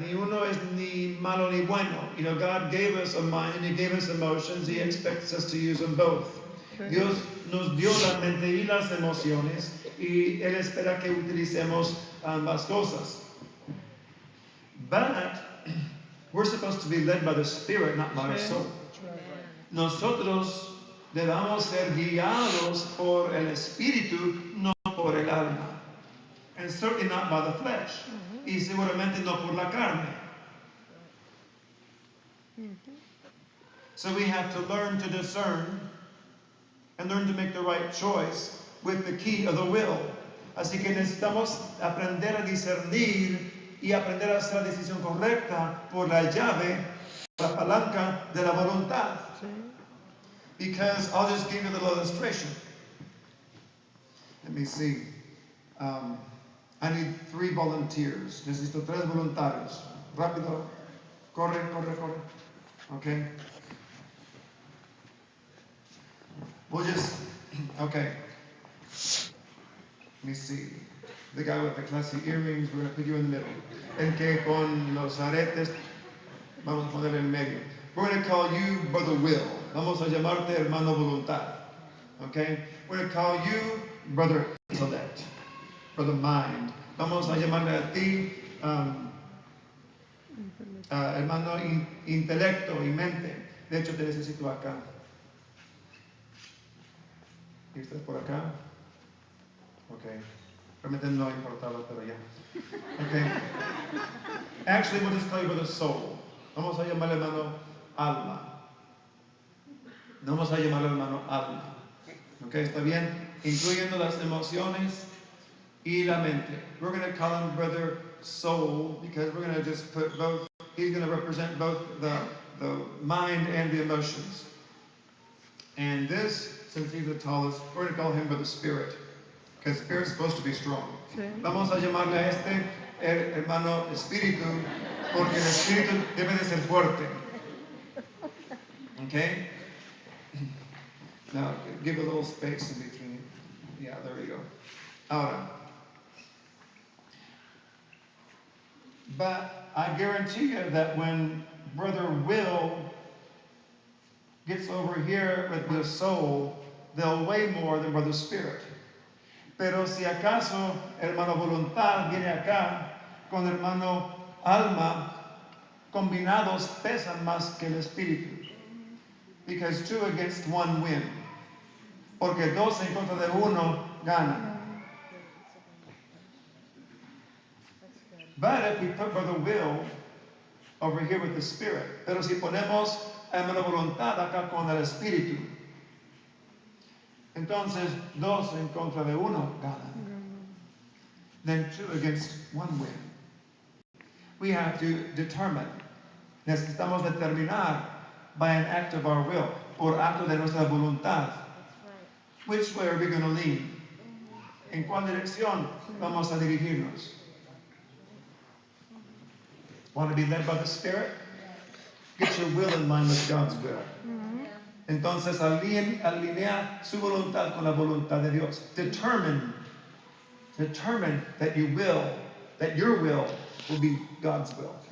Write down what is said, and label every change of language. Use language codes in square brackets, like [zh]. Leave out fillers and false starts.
[es] Ni uno es ni malo ni bueno. [en] You know, God gave us a mind and He gave us emotions. He expects us to use them both. [es] Dios nos dio la mente y las emociones y Él espera que utilicemos ambas cosas. [en] But we're supposed to be led by the Spirit, not by our soul. [es] Nosotros debamos ser guiados por el Espíritu, no por el alma. [en] And certainly not by the flesh. [es] Y seguramente no por la carne. [en] So we have to learn to discern and learn to make the right choice with the key of the will. [es] Así que necesitamos aprender a discernir y aprender a hacer la decisión correcta por la llave, la palanca de la voluntad. [en] Because I'll just give you a little illustration. Let me see. I need 3 volunteers. [es] Necesito 3 voluntarios. Rápido. Corre. Okay. [en] We'll just, okay. Let me see. The guy with the classy earrings, we're going to put you in the middle. [es] El que con los aretes, vamos a poner en medio. [en] We're going to call you Brother Will. [es] Vamos a llamarte hermano voluntad. [en] Okay? We're going to call you Brother Intellect. Brother Mind. [es] Vamos a llamarle a ti hermano intelecto y mente. De hecho, te necesito acá. ¿Y usted por acá? Okay. Realmente no importaba, pero ya. Okay. [en] Actually, we'll just call you Brother Soul. [es] Vamos a llamarle hermano alma. Vamos a llamarle hermano alma. Okay, ¿está bien? Incluyendo las emociones y la mente. [en] We're going to call him Brother Soul because we're going to just put both, he's going to represent both the mind and the emotions. And this, since he's the tallest, we're going to call him Brother Spirit because Spirit's supposed to be strong. [es] Vamos a llamarle a este hermano Espíritu porque el Espíritu debe de ser fuerte. [en] Okay? Now, give a little space in between. Yeah, there we go. [es] Ahora. [en] But I guarantee you that when Brother Will gets over here with the soul, they'll weigh more than Brother Spirit. [es] Pero si acaso hermano voluntad viene acá con hermano alma, combinados pesan más que el espíritu. [en] Because 2 against 1 win. [es] Porque 2 en contra de 1 ganan. [en] But if we put Brother Will over here with the Spirit, [es] pero si ponemos hermano voluntad acá con el espíritu, entonces 2 en contra de 1 ganan. [en] Then 2 against 1 win. We have to determine. [es] Necesitamos determinar [en] by an act of our will, [es] por acto de nuestra voluntad. [en] Which way are we going to lean? [es] ¿En cuál dirección vamos a dirigirnos? [en] Want to be led by the Spirit? Get your will in line with God's will. [es] Entonces alinea su voluntad con la voluntad de Dios. [en] Determine that your will be God's will.